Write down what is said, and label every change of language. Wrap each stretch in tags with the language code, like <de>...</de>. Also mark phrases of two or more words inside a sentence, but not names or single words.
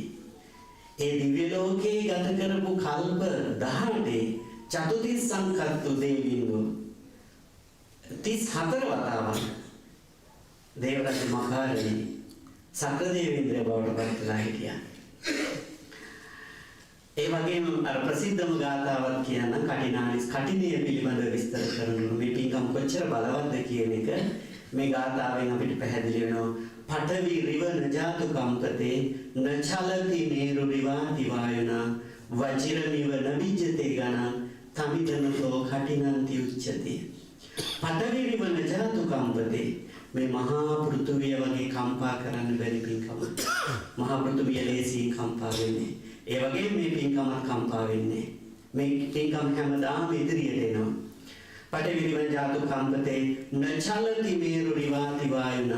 <si>ඒ දිව්‍ය ලෝකේ ගත කරපු කල්ප 18</si> <pi>චතුතිස් සංකත්තු දේවින්දෝ</pi> <si>34 වතාවක් දේව රාජ්‍යමකාරේ සක්‍ර දේවේන්ද්‍රය බවට පත් වෙලා හිටියා. ඒ වගේම අර ප්‍රසිද්ධම ගාථාවක් කියන කටිනය පිළිබඳව විස්තර කරන මේ පින්කම් කොච්චර බලවත්ද කියන එක මේ ගාථාවෙන් අපිට පැහැදිලි වෙනවා.</si> <pi>පඨවි රිව නජාතු කම්පතේ නචලති මේරු රිවාති වායුනා වජිරමිව නවිජ්ජතේ ගණං තමිදනතෝ කටිනන්ති උච්චති. පඨවි රිව නජාතු කම්පතේ</pi> <si>මේ මහා පෘථුවිය වගේ කම්පා කරන්න බැරි පින්කම. මහා පෘථුවිය ලේසියෙන් කම්පා වෙන්නේ. ඒ වගේ මේ පින්කම කම්පා වෙන්නේ. මේ පින්කම හැමදාම ඉදිරියට එනවා.</si> <pi>පඨවි රිව නජාතු කම්පතේ නචලති මේරු රිවාති වායුනා.</pi>